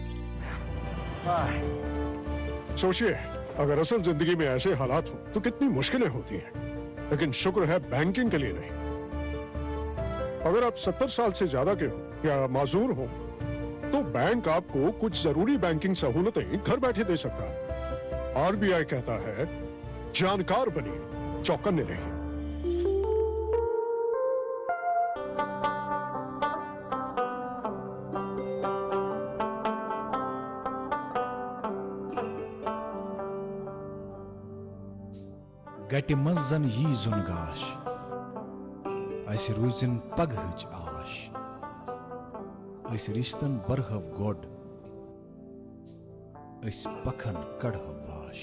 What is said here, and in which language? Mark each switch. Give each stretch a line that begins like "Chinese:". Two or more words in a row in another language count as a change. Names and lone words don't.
Hindi: सोचिए, अगर असल जिंदगी में ऐसे हालात हो तो कितनी मुश्किलें होती हैं, लेकिन शुक्र है बैंकिंग के लिए नहीं। अगर आप 70 साल से ज्यादा के हो या माजूर हो तो बैंक आपको कुछ जरूरी बैंकिंग सहूलतें घर बैठे दे सकता है। RBI कहता है जानकार बनिए, चौकन्ने रहिए।
Kashmiri: गटि मंज जन यी जुन गाश, अस रूजिन पगहच आश, अस रिश्तन बरहव गोड, अस पखन कड़हव वाश।